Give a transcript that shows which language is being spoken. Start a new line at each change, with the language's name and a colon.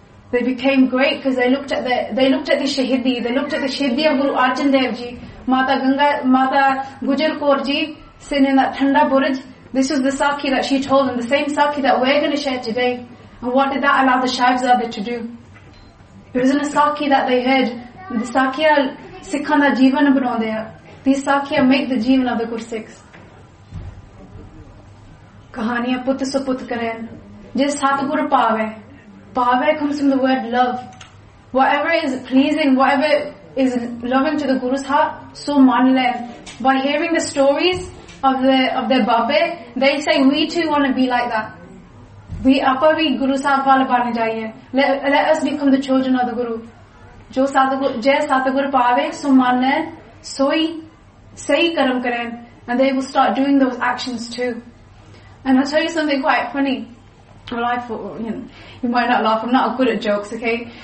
English: They became great because they looked at the Shahidi of Guru Arjan Dev Ji. Mata Gujar Kaur Ji, sitting in that Thanda Buraj, this was the Sakhi that she told them, the same Sakhi that we're going to share today. And what did that allow the Shaibzade to do? It wasn't a Sakhi that they heard. The
Punjabi: ਸਾਖੀਆ ਸਿਖਾਂਦਾ ਜੀਵਨ ਬਣੋ ਦੇਆ.
English: These Sakhiya make the Jeevan of the Gursikhs.
Punjabi: Kahaniya Put Suput Karein. Jis Satguru Paave.
English: Paave comes from the word love. Whatever is pleasing, whatever is loving to the Guru's heart,
Punjabi: so manle.
English: By hearing the stories of their babe, they say, we too want to be like that. We
Punjabi: ਆਪਾ ਭੀ ਗੁਰੂ ਸਾਹਿਬ ਵਾਲੇ ਬਣ ਜਾਈਏ.
English: Let us become the children of the Guru.
Punjabi: Jo Satguru paave, so manle, so hi sahi karam karein.
English: And they will start doing those actions too. And I'll tell you something quite funny. Well, I thought, you might not laugh, I'm not good at jokes, okay?